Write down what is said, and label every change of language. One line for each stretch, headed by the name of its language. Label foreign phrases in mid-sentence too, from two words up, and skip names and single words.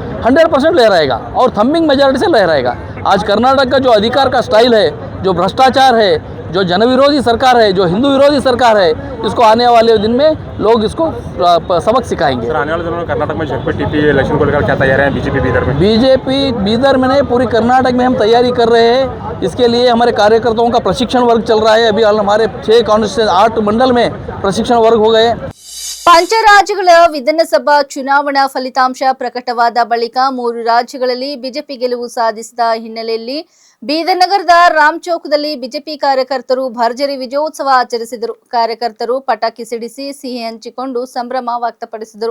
Hindi: 100% लहराएगा और
English: thumping majority
Hindi: से लहराएगा। आज कर्नाटक का जो अधिकार का स्टाइल है, जो भ्रष्टाचार है, जो जनविरोधी सरकार है, जो हिंदू विरोधी सरकार है, इसको आने वाले दिन में लोग इसको सबक सिखाएंगे। सर, आने वाले दिनों में कर्नाटक में ZPTP इलेक्शन को लेकर क्या तैयारी है बीजेपी बीदर में? बीजेपी बीदर में नहीं, पूरी कर्नाटक में हम तैयारी कर रहे हैं। इसके लिए हमारे कार्यकर्ताओं का प्रशिक्षण वर्ग चल रहा है। अभी हमारे 6 कॉन्स्टिट्यूंसी 8 मंडल में प्रशिक्षण वर्ग हो गए।
Kannada: ಪಂಚರಾಜ್ಯಗಳ ವಿಧಾನಸಭಾ ಚುನಾವಣಾ ಫಲಿತಾಂಶ ಪ್ರಕಟವಾದ ಬಳಿಕ 3 ರಾಜ್ಯಗಳಲ್ಲಿ ಬಿಜೆಪಿ ಗೆಲುವು ಸಾಧಿಸಿದ ಹಿನ್ನೆಲೆಯಲ್ಲಿ ಬೀದರ್ ನಗರದ ರಾಮ್ ಚೌಕದಲ್ಲಿ ಬಿಜೆಪಿ ಕಾರ್ಯಕರ್ತರು ಭರ್ಜರಿ ವಿಜಯೋತ್ಸವ ಆಚರಿಸಿದರು. ಕಾರ್ಯಕರ್ತರು ಪಟಾಕಿ ಸಿಡಿಸಿ ಸಿಹಿ ಹಂಚಿಕೊಂಡು ಸಂಭ್ರಮ ವ್ಯಕ್ತಪಡಿಸಿದರು.